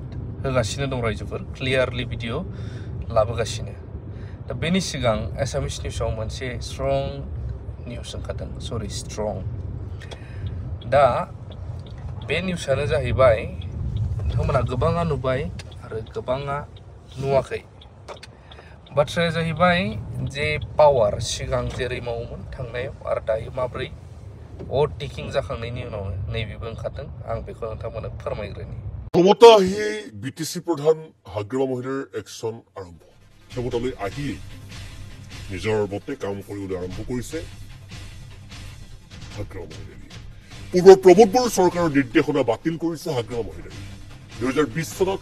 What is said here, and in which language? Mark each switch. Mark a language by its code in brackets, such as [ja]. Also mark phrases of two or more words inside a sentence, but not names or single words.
[brx] होगासिनो दं रायजोफोर क्लियारलि भिडिअ लाबोगासिनो दा बेनि सिगां एसामिस निउसाव मोनसे [en] strong news [brx] ओंखारदों सरि स्ट्रं दा बे निउसानो जाहैबाय नोंथांमोना गोबाङा नुबाय आरो गोबाङा नुवाखै बाथ्राया जाहैबाय जे पावार सिगां जेरै मावोमोन थांनायाव आरो दायो माब्रै ओभारटेकिं जाखांनायनि उनावनो नैबेबो ओंखारदों आं बेखौ नोंथांमोननो फोरमायग्रोनि [as] ক্ষমতা আহি বিটিসি প্রধান হাগ্ৰামা মহিলাৰ একশন আৰম্ভ ক্ষমতালৈ আহি নিজৰ মতে কাম কৰিবলৈ আৰম্ভ কৰিছে হাগ্ৰামা মহিলাই পূৰ্বৰ প্ৰমোদ বড়ো চৰকাৰৰ নিৰ্দেশনা বাতিল কৰিছে হাগ্ৰামা মহিলাই 2020 চনত